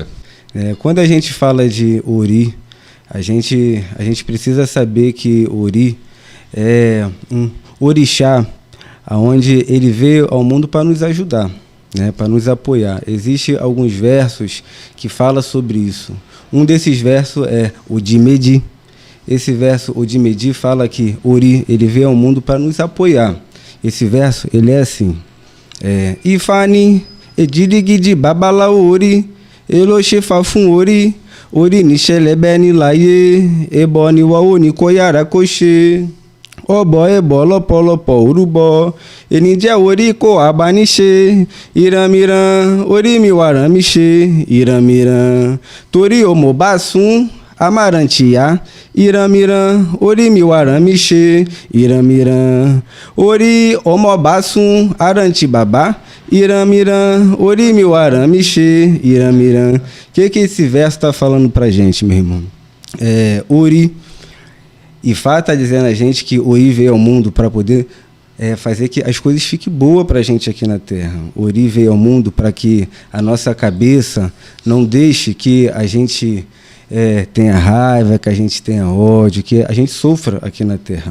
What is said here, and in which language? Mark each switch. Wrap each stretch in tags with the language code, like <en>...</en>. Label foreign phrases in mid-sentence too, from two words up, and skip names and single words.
<pt>Quando a gente fala de Ori, a gente precisa saber que Ori é um orixá, onde ele veio ao mundo para nos ajudar, né, para nos apoiar. Existem alguns versos que falam sobre isso. Um desses versos é o de Medi. Esse verso, o de Medi, fala que Ori, ele veio ao mundo para nos apoiar. Esse verso, ele é assim:</pt> <yo>Ifani, Edirigidi Babalaori, Eloshefafun Ori, Ori Nishelebeni Laye, Eboni Waoni Koyara Koshe. Obo ebo lopolopo urubo, enija ori ko abanishe, iramiran, ori mi waramishe, iramiran, tori omobasun, amarantia, iramiran, ori mi waramishe, iramiran, ori omobasun, arantibaba, iramiran, ori mi waramishe, iramiran.</yo> <pt>Que esse verso está falando pra gente, meu irmão? Ori... Ifá está dizendo a gente que Ori veio ao mundo para poder fazer que as coisas fiquem boas para a gente aqui na Terra. Ori veio ao mundo para que a nossa cabeça não deixe que a gente tenha raiva, que a gente tenha ódio, que a gente sofra aqui na Terra.</pt>